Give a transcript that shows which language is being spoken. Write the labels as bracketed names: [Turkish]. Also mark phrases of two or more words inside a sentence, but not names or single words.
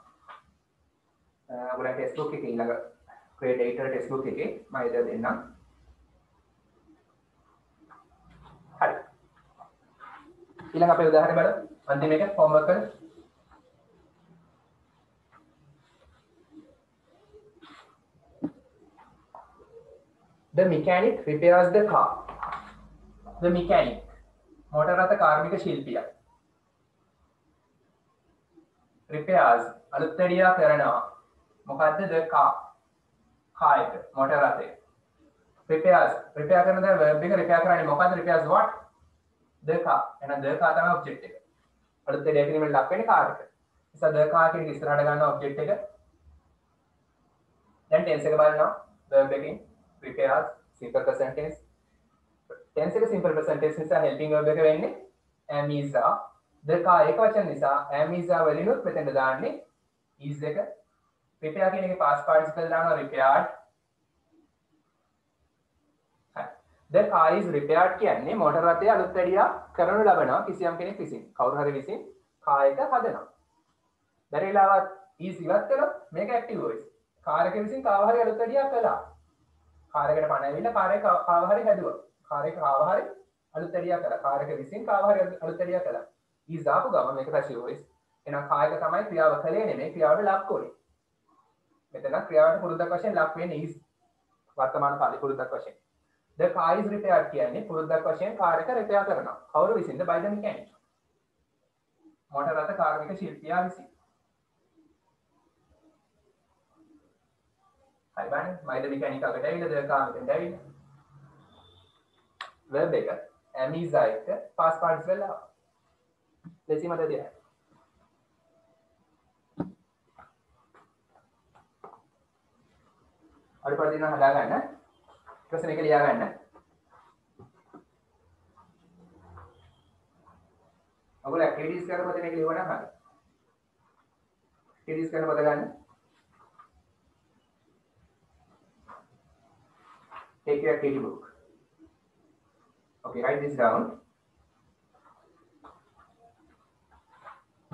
[Sinhala] ඔයාලා [English] text book [Sinhala] එකේ ඊළඟ grade 8 [English] text book [Sinhala] එකේ මම ඒක දෙන්නම්. හරි. ඊළඟ අපේ උදාහරණය බලමු. අන්තිම එක homework එක. [English] The mechanic repairs the car. The mechanic [Sinhala] මෝටර රථ කාර්මික ශිල්පියා. repairs අලුත්වැඩියා කරනවා. මොකද්ද? [English] the car. car [Sinhala] එක මෝටර රථය. [English] repairs repair [Sinhala] කරන දේ verb එක repair කරන්නේ මොකද්ද? [English] repairs what? the car. [Sinhala] එහෙනම් [English] the car [Sinhala] තමයි object එක. අලුත්වැඩියා කිරීමෙන් ලක් වෙන්නේ car එක. නිසා [English] the car [Sinhala] කියන එක ඉස්සරහට ගන්න object එක. දැන් tense එක බලනවා. verb එකකින් [English] repairs simple present tense. [Sinhala] tense එක [English] simple present tense [Sinhala] නිසා [English] helping verb [Sinhala] එක වෙන්නේ [English] am is are. the car [Sinhala] එක වචන නිසා [English] am is are [Sinhala] වලිනුත් මෙතෙන්ට දාන්නේ is එක. repair කියන එකේ [English] past participle [Sinhala] දානවා repaired. හරි. [English] the car is repaired [Sinhala] කියන්නේ මෝටර රථය අලුත්වැඩියා කරනු ලබනවා කිසියම් කෙනෙක් විසින්. කවුරු හරි විසින් car එක හදනවා. බැරි වෙලාවත් is ඉවත් කළොත් මේක [English] active voice. [Sinhala] car එක විසින් කාව හරි අලුත්වැඩියා කළා. car එකට පණ ඇවිල්ලා car එක කාව හරි හැදුවා. car එක කාව හරි අලුත්වැඩියා කළා. car එක විසින් කාව හරි අලුත්වැඩියා කළා. is දාපු ගමන් මේක [English] passive voice. [Sinhala] එහෙනම් කායක තමයි ක්‍රියාව කළේ නෙමෙයි ක්‍රියාවට ලක් කොනේ. මෙතන ක්‍රියාවට පුරුද්දක් වශයෙන් ලක් වෙන්නේ is වර්තමාන කාලේ පුරුද්දක් වශයෙන්. [English] the car is repaired [Sinhala] කියන්නේ පුරුද්දක් වශයෙන් කාර් එක repair කරනවා. කවුරු විසින්ද? [English] by the mechanic. [Sinhala] මෝටර රථ කාර්මික ශිල්පියා විසින්. හරි බලන්න. [English] by the mechanic [Sinhala] අකට ඇවිල්ලා [English] the car [Sinhala] මෙතෙන්ට ඇවිල්ලා. verb එක [English] am is are [Sinhala] එක [English] past participle [Sinhala] ආවා. लेसी मत दिया අඩුපාඩු දිනන හදා ගන්න ප්‍රශ්න එක ලියා ගන්න ඔයගොල්ලෝ ඇක්ටිවිටීස් කරන පොතේ මේක ලියවන්න හරි ඇක්ටිවිටීස් කරන පොත ගන්න [English] take your activity book okay write this down